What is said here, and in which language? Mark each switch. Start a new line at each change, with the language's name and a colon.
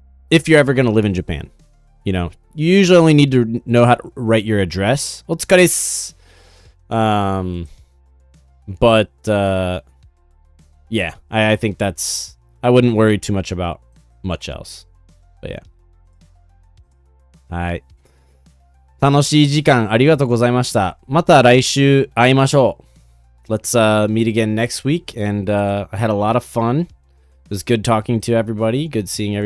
English: If you're ever gonna live in Japan, you know, you usually only need to know how to write your address.
Japanese: Otsukare desu.
English: But yeah, I think that's, I wouldn't worry too much about much else. But yeah. はい。
Japanese: 楽しい時間ありがとうございました。また来週会いましょう。
English: Let's meet again next week, and I had a lot of fun. It was good talking to everybody. Good seeing everybody.